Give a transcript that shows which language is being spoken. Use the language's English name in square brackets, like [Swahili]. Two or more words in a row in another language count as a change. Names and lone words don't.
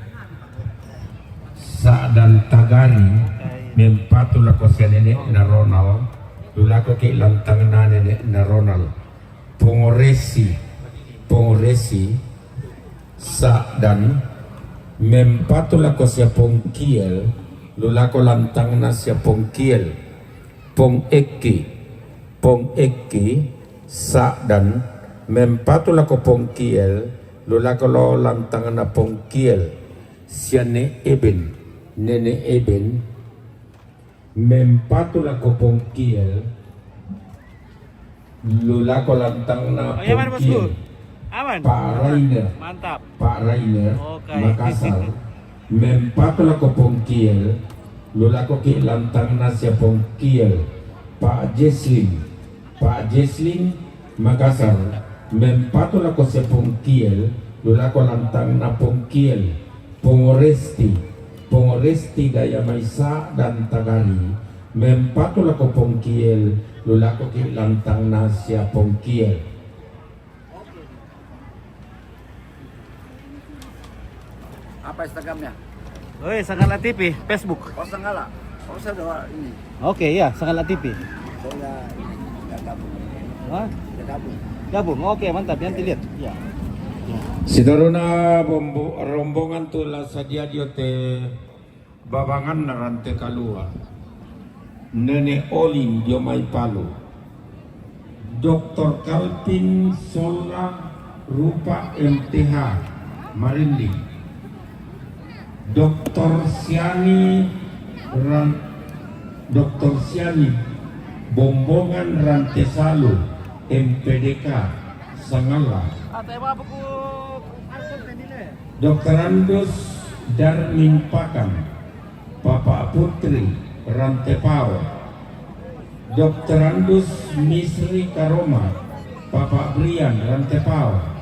[Toraja-Sa'dan] sa dan tagari mempatu lako sia nenek na Ronald lulako ki lantang na nenek na Ronald pongoresi sa dan mempatu lako sia pongkiel lulako lantang na sia pongkiel pong eki sa dan mempatu lako pongkiel lulako lo lantang na pongkiel sia nenek eben mempatu lako pongkiel lulako lantang na pongkiel [Indonesian] Aman. Mantap. Pak Rainer Okay. [Toraja-Sa'dan] Makassar mempatu lako pongkiel lulako ki lantang na sia pongkiel Pak Jesling Makassar mempatu lako sia pongkiel lulako lantang na pongkiel Pongoresti Gaya Maisa dan Tagari mempatu lako pongkiel lulako ki lantang na sia pongkiel. [Indonesian] Apa Instagramnya? Oi, Sanggala TV, Facebook. Oh Sanggala. Oh saya udah ini. Oke, ya, Sanggala TV. Saya ini. Hah? Gabung. Oke, mantap. Nanti lihat. Ya. [Toraja-Sa'dan] Sitaruna rombongan tula sadia diote babangan narante kalua. Nene Olin Jomai Palu. Dr. Kalpin Sola Rupa MTH Marindi. Dr. Siani Bombongan Rantesalu MPDK Sangala. Dr. Andus Darmin Pakam Papa Putri Rantepao. Dr. Andus Misri Karoma Papa Brian Rantepao.